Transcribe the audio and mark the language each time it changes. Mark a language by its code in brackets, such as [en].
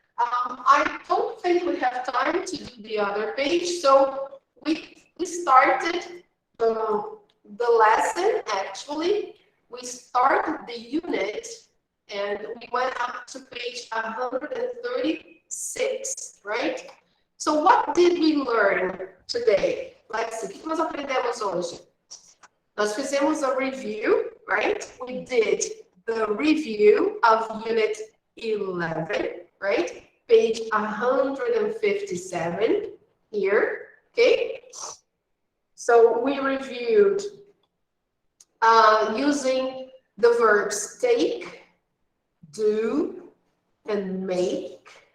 [en] I don't think we have time to do the other page, so we started the lesson, actually. We started the unit and we went up to page 136, right? So what did we learn today? Let's see, [pt] o que nós aprendemos hoje? Nós fizemos a review, right? [en] We did the review of unit 11, right? Page 157 here, okay? So we reviewed using the verbs take, do, and make.